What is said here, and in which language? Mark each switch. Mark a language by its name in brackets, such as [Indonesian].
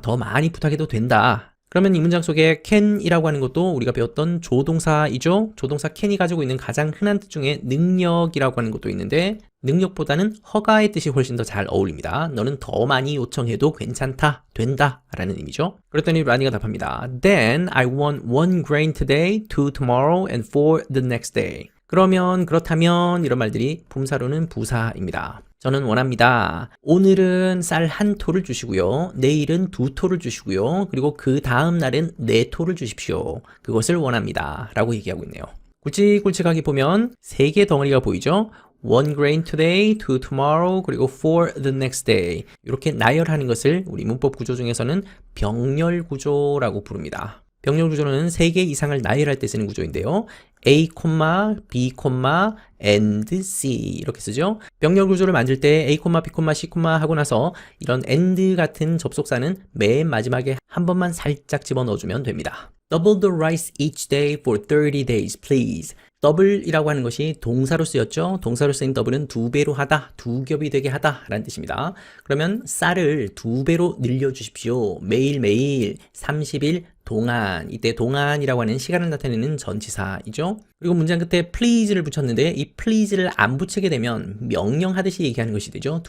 [Korean] 더 많이 부탁해도 된다. 그러면 이 문장 속에 can이라고 하는 것도 우리가 배웠던 조동사이죠. 조동사 can이 가지고 있는 가장 흔한 뜻 중에 능력이라고 하는 것도 있는데 능력보다는 허가의 뜻이 훨씬 더 잘 어울립니다. 너는 더 많이 요청해도 괜찮다, 된다 라는 의미죠. 그랬더니 라니가 답합니다. [English] Then I want 1 grain today, 2 tomorrow, and 4 the next day. [Korean] 그렇다면 이런 말들이 품사로는 부사입니다. 저는 원합니다. 오늘은 쌀 한 톨을 주시고요. 내일은 2톨을 주시고요. 그리고 그 다음 날은 4톨을 주십시오. 그것을 원합니다. 라고 얘기하고 있네요. 굵직굵직하게 보면 3개 덩어리가 보이죠? [English] 1 grain today, 2 tomorrow, [Korean] 그리고 [English] 4 the next day. [Korean] 이렇게 나열하는 것을 우리 문법 구조 중에서는 병렬 구조라고 부릅니다. 병렬 구조는 3개 이상을 나열할 때 쓰는 구조인데요. [English] A, B, and C [Korean] 이렇게 쓰죠. 병렬 구조를 만들 때 A, B, C, 하고 나서 이런 and 같은 접속사는 맨 마지막에 한 번만 살짝 집어넣어주면 됩니다. [English] Double the rice each day for 30 days, please. [Korean] double이라고 하는 것이 동사로 쓰였죠. 동사로 쓰인 double은 2배로 하다, 2겹이 되게 하다 라는 뜻입니다. 그러면 쌀을 2배로 늘려주십시오. 매일매일 30일 동안, 이때 동안이라고 하는 시간을 나타내는 전치사이죠. 그리고 문장 끝에 please를 붙였는데 이 please를 안 붙이게 되면 명령하듯이 얘기하는 것이 되죠.